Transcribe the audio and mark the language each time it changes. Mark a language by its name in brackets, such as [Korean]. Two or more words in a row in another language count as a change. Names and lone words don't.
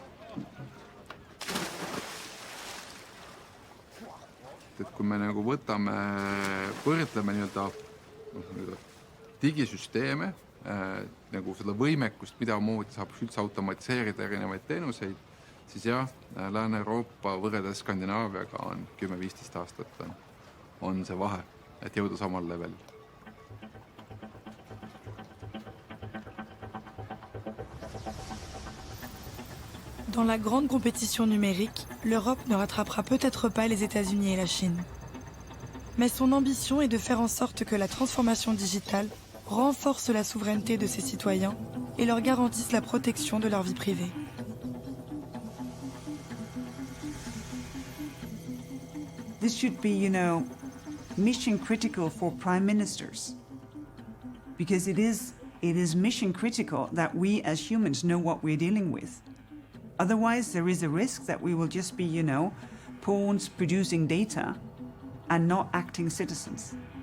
[Estonian] Et kui me võrdleme digisüsteeme, seda võimekust, mida moodi saab üldse automatiseerida erinevaid teenuseid, siis jah, Lääne-Euroopa võrreldes Skandinaaviaga on 10-15 aastat on see vahe, et jõuda samal levelil. [French] Dans la grande compétition numérique, l'Europe ne rattrapera peut-être pas les États-Unis et la Chine. Mais son ambition est de faire en sorte que la transformation digitale renforce la souveraineté de ses citoyens et leur garantisse la protection de leur vie privée. [English] This should be, mission critical for prime ministers, because it is mission critical that we as humans know what we're dealing with. Otherwise, there is a risk that we will just be, pawns producing data and not acting citizens.